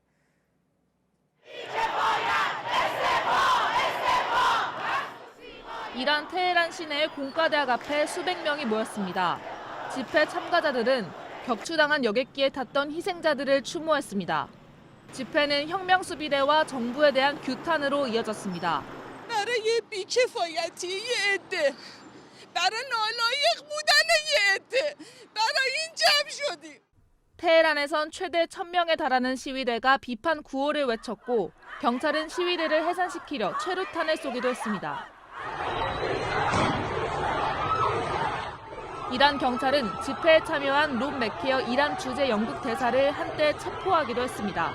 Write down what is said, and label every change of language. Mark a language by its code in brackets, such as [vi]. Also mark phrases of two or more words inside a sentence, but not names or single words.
[ko] 이란 테헤란 시내의 공과대학 앞에 수백 명이 모였습니다. 집회 참가자들은 격추당한 여객기에 탔던 희생자들을 추모했습니다. 집회는 혁명수비대와 정부에 대한 규탄으로 이어졌습니다. [fa] برای بی‌کفایتی یه عده برای نالایق بودن یه عده برای این جمع شدیم. [ko] 테헤란에선 최대 1000명에 달하는 시위대가 비판 구호를 외쳤고 경찰은 시위대를 해산시키려 최루탄을 쏘기도 했습니다. 이란 경찰은 집회에 참여한 롬 맥케어 이란 주재 영국 대사를 한때 체포하기도 했습니다.